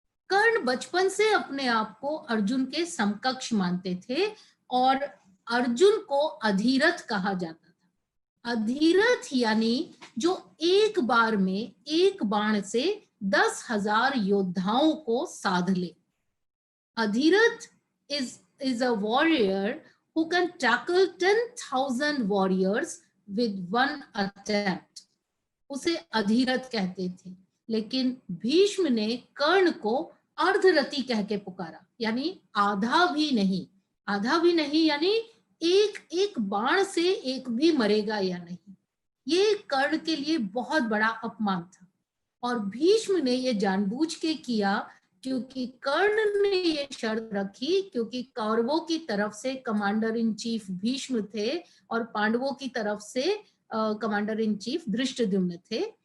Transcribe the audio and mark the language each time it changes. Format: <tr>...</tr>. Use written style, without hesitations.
<hi>कर्ण बचपन से अपने आप को अर्जुन के समकक्ष मानते थे और अर्जुन को अधीरथ कहा जाता था। अधीरथ यानी जो एक बार में एक बाण से 10,000 योद्धाओं को साध ले।</hi> <en>अधीरथ is a warrior who can tackle 10,000 warriors with one attempt.</en> <hi>उसे अधीरथ कहते थे। लेकिन भीष्म ने कर्ण को अर्धरथी कह के पुकारा, यानी आधा भी नहीं, यानी एक बाण से एक भी मरेगा या नहीं। ये कर्ण के लिए बहुत बड़ा अपमान था, और भीष्म ने ये जानबूझ के किया क्योंकि कर्ण ने ये शर्त रखी, क्योंकि कौरवों की तरफ से कमांडर इन चीफ भीष्म थे और पांडवों की तरफ से कमांडर इन चीफ धृष्टद्युम्न थे।</hi>